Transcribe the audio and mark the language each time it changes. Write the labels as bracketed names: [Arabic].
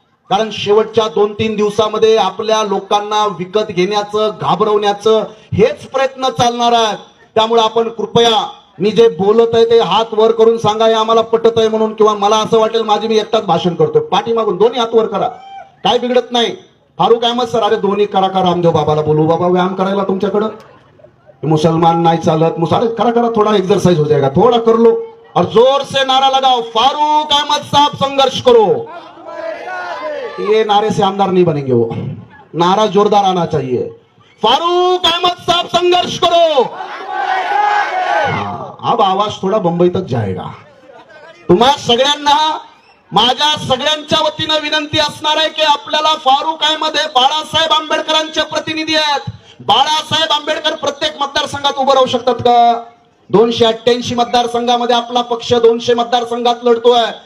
[Marathi] कारण शेवटच्या 2-3 दिवसामध्ये आपल्या लोकांना विकत घेण्याचं, घाबरवण्याचं हेच प्रयत्न चालणार आहेत. त्यामुळे आपण कृपया, मी जे बोलत आहे ते हात वर करून सांगा, हे आम्हाला पटत आहे म्हणून, किंवा मला असं वाटेल माझी मी एकटाच भाषण करतोय, पाठीमागून दोन्ही हात वर करा, काय बिघडत नाही. फारुक अहमद सर, अरे दोन्ही करा का, रामदेव बाबाला बोलू बाबा व्यायाम करायला तुमच्याकडं, मुसलमान नहीं चालत, अरे करा करा, [Hindi] थोड़ा एक्सरसाइज हो जाएगा, थोड़ा कर लो और जोर से नारा लगाओ, फारूक अहमद साहब संघर्ष करो. ये नारे से आमदार नहीं बनेंगे, वो नारा जोरदार आना चाहिए, फारूक अहमद साहब संघर्ष करो. अब आवाज थोड़ा मुंबई तक जाएगा. [Marathi] तुम्हा सगळ्यांना माझ्या सगळ्यांच्या वतीनं विनंती असणार आहे की आपल्याला फारूक अहमद हे बाळासाहेब आंबेडकरांचे प्रतिनिधी आहेत. बाळासाहेब आंबेडकर प्रत्येक मतदारसंघात उभं राहू शकतात का? 288 मतदारसंघामध्ये आपला पक्ष 200 मतदारसंघात लढतोय.